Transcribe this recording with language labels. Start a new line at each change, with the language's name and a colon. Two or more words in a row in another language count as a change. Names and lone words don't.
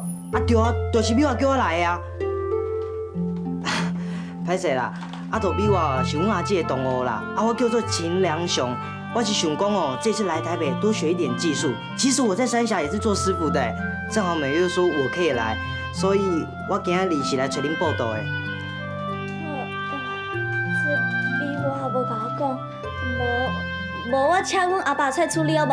Min Nan Chinese: 啊对啊，就是美国叫我来的啊。歹势啦，啊，就美国是阮阿姐的同学啦，啊，我叫做秦良雄。我是想讲哦，这次来台北多学一点技术。其实我在三峡也是做师傅的，正好美月说我可以来，所以我今日是来找恁报道的。这美国也无甲我讲，无我请阮阿爸出来处理好无？